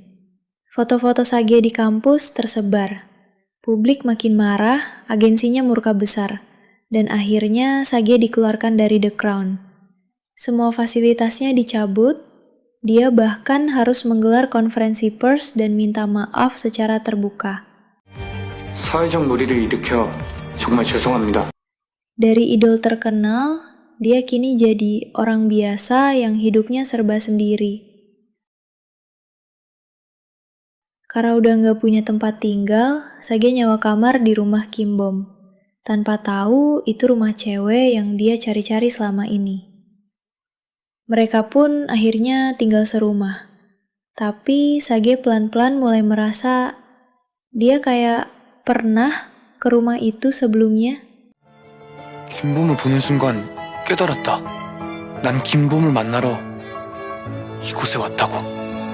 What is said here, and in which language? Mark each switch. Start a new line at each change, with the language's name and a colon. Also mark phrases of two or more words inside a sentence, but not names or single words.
Indonesian: Foto-foto Sage di kampus tersebar. Publik makin marah, agensinya murka besar, dan akhirnya Sage dikeluarkan dari The Crown. Semua fasilitasnya dicabut, dia bahkan harus menggelar konferensi pers dan minta maaf secara terbuka.
Korean: 사회적 놀이를 일으켜 정말 죄송합니다.
Indonesian: Dari idol terkenal, dia kini jadi orang biasa yang hidupnya serba sendiri. Karena udah nggak punya tempat tinggal, Sage nyewa kamar di rumah Kim Bom. Tanpa tahu itu rumah cewek yang dia cari-cari selama ini. Mereka pun akhirnya tinggal serumah. Tapi Sage pelan-pelan mulai merasa dia kayak pernah ke rumah itu sebelumnya.
Korean: 김봄을 보는 순간 깨달았다. 난 김봄을 만나러 이곳에 왔다고.